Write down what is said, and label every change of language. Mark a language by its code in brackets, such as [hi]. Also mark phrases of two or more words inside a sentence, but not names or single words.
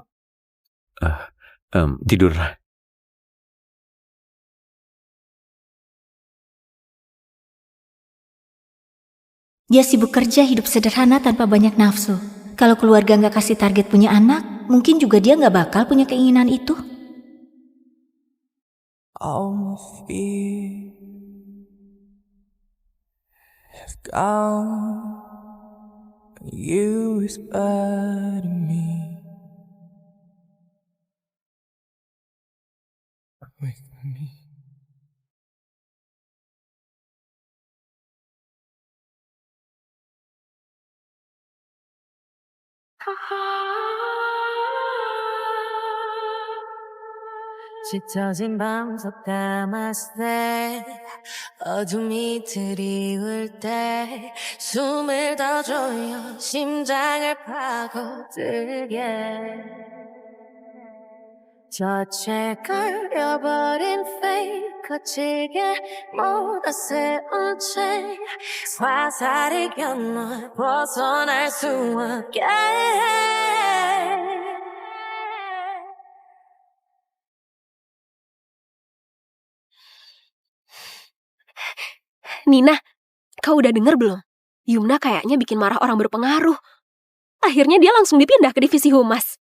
[id] Tidurlah. dia sibuk kerja hidup sederhana tanpa banyak nafsu. Kalau keluarga gak kasih target punya anak, mungkin juga dia gak bakal punya keinginan itu. [en] All my fear have gone. You whisper to me, with me. [ko] 짙어진 밤속 감았을 때 어둠이 드리울 때 숨을 더 조여 심장을 파고들게 젖에 걸려버린 fate 거칠게 묻어세운 채 화살이 곁널 벗어날 수 없게 [id] Nina, kau udah denger belum? Yumna kayaknya bikin marah orang berpengaruh. Akhirnya dia langsung dipindah ke divisi humas.